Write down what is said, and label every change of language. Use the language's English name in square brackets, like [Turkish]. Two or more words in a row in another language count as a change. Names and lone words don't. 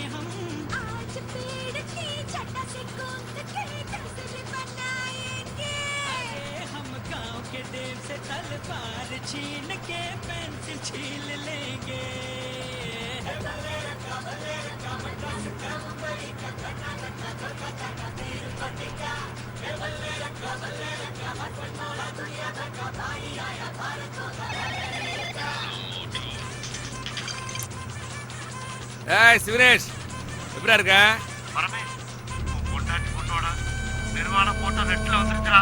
[Hindi] हम, आज पेड़ की छटा से कूद के तस्वीर बनाएंगे, अरे हम गांव के देव से तलवार छीन के पेंसिल छील लेंगे, बल्ले रखा मद्रास का मुंबई का कर्नाटक का कोलकाता का तिरुपति का, बल्ले रखा हर मनमोहना दुनिया भर का भाई आया भारत होगा अमेरिका। [Tamil] ஏய் சிவனேஷ், எப்படியா இருக்க? பொண்டாட்டி பொண்ணோட நிர்வாண போட்டோ நெட்ல வந்துருச்சா?